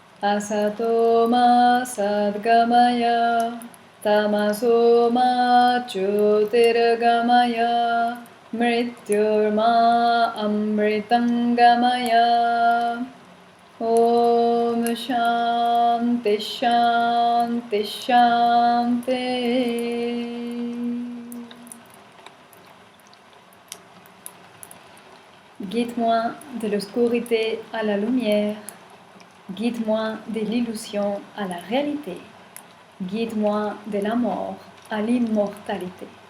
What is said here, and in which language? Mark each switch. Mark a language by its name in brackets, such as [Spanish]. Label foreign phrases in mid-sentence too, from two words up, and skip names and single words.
[Sanskrit] असतो मा सद्गमय, तमसो मा ज्योतिर्गमय, मृत्योर्मा अमृतङ्गमय. ॐ शान्ति शान्ति शान्ति. [French] Guide-moi de l'obscurité à la lumière. Guide-moi de l'illusion à la réalité. Guide-moi de la mort à l'immortalité.